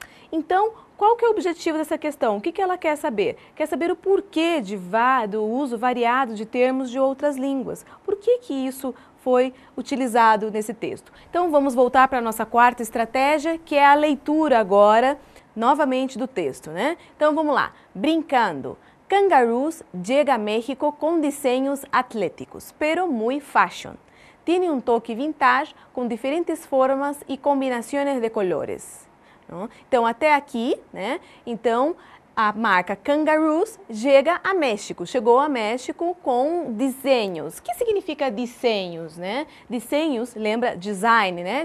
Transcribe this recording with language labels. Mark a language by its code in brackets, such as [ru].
[pt] Então, qual que é o objetivo dessa questão? O que ela quer saber? Quer saber o porquê do uso variado de termos de outras línguas. Por que isso foi utilizado nesse texto? Então, vamos voltar para a nossa quarta estratégia, que é a leitura agora, novamente, do texto, né? Então, vamos lá. Brincando. [es] Kangaroos llega a México con diseños atléticos, pero muy fashion. Tiene un toque vintage [pt] com diferentes formas e combinações [es] de colores. [pt] Então, até aqui, né? Então, a marca Kangaroos chega a México, chegou a México com desenhos. O que significa desenhos, né? Desenhos, lembra design, né?